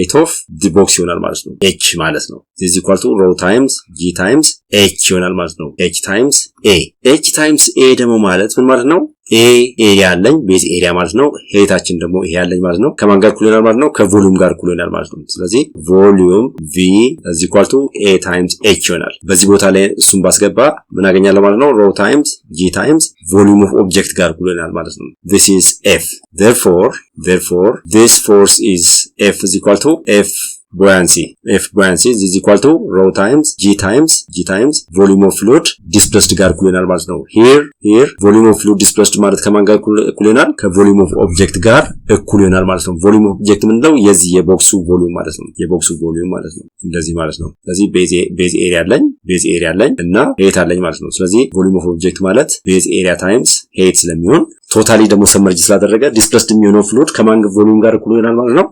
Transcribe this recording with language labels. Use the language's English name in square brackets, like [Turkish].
[Amharic] ሄት ኦፍ ዲ ቦክስ ይሆናል ማለት ነው። H ማለት ነው [English] is equal to rho times G times H [Amharic] ይሆናል ማለት ነው። H times A ደግሞ ማለት ምን ማለት ነው? A ኤሪያ አለኝ ቤዝ ኤሪያ ማለት ነው። ሄታችን ደግሞ ይሄ ያለኝ ማለት ነው። ከማን ጋር እኩል ይሆናል ማለት ነው? ከቮሊዩም ጋር እኩል ይሆናል ማለት ነው። ስለዚህ ቮሊዩም V is equal to A times H ይሆናል። በዚህ ቦታ ላይ እሱን ባስገባ ምን አገኛለሁ ማለት ነው? [English] rho times G times volume of object [Amharic] ጋር እኩል ይሆናል ማለት ነው። [English] this is F. Therefore this force is F is equal to F buoyancy is equal to rho times G times volume of fluid displaced [Amharic] ጋር እኩል ይሆናል ማለት ነው። [English] here volume of fluid displaced [Amharic] ማለት ከማን ጋር እኩል ይሆናል? ከ [English] volume of object [Amharic] ጋር እኩል ይሆናል ማለት ነው። volume of object ምንድነው? የዚህ የቦክሱ ቮሊዩም ማለት ነው። የቦክሱ ቮሊዩም ማለት ነው። እንደዚህ ማለት ነው። ስለዚህ ቤዝ ኤሪያ አለኝ እና ሄት አለኝ ማለት ነው። ስለዚህ volume of object ማለት ቤዝ ኤሪያ ታይምስ ሄት ስለሚሆን ቶታሊ ደግሞ ሰመርጅ ስላደረገ ዲስፕሌስድ የሚሆነው ፍሉድ ከማን ቮሊዩም ጋር እኩል ይሆናል ማለት ነው?